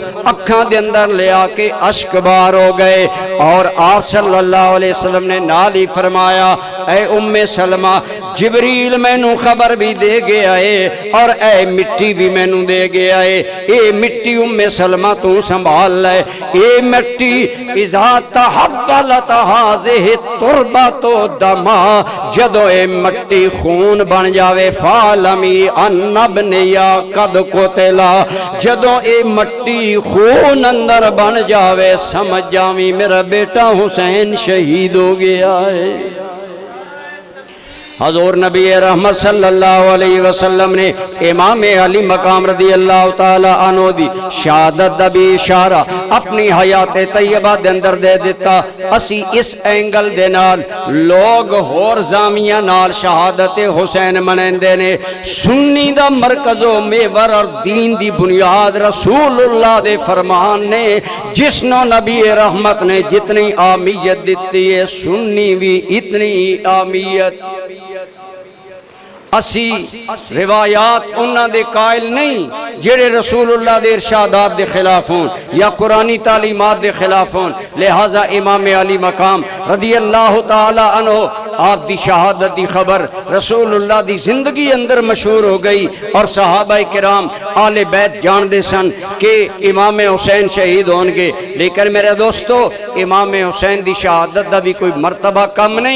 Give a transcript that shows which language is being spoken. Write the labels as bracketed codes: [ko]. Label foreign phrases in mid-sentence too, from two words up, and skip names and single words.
[pa] اکھاں دے اندر لے آ کے اشک بار ہو گئے، اور آپ [ar] صلی اللہ علیہ وسلم [pa] نے نالی فرمایا اے ام سلمہ جبریل مینوں خبر بھی دے گیا ہے اور اے مٹی بھی مینوں دے گیا ہے، اے مٹی ام سلمہ تو سنبھال لے، اے مٹی [ar] اذا تحولت هذه التربة دما، [pa] جدو اے مٹی خون بن جاوے [ar] فالمی ان ابنیا قد قتلا، [pa] جدو اے مٹی خون اندر بن جاوے سمجھ جاویں میرا بیٹا حسین شہید ہو گیا ہے۔ حضور نبی رحمت [ar] صلی اللہ علیہ وسلم [pa] نے امام علی مقام [ar] رضی اللہ تعالی عنہ [pa] دی شہادت دا بھی اشارہ اپنی حیات طیبہ دے اندر دے دیتا۔ اسی اس اینگل دے نال لوگ ہور زامیہ نال شہادت حسین منیندے نے، سنی دا مرکز و میور اور دین دی بنیاد رسول اللہ دے فرمان نے، جس نو نبی رحمت نے جتنی اہمیت دیتی ہے سنی بھی اتنی اہمیت۔ اسی روایات انہاں دے قائل نہیں جڑے رسول اللہ دے ارشادات دے خلاف ہون یا قرآنی تعلیمات دے خلاف ہون، لہذا امام علی مقام [ar] رضی اللہ تعالی عنہ [pa] آپ دی شہادت دی خبر رسول اللہ دی زندگی اندر مشہور ہو گئی، اور صحابہ کرام آل بیت جان دے سن کہ امام حسین شہید ہون گے، لیکن میرے دوستو امام حسین دی شہادت دا بھی کوئی مرتبہ کم نہیں۔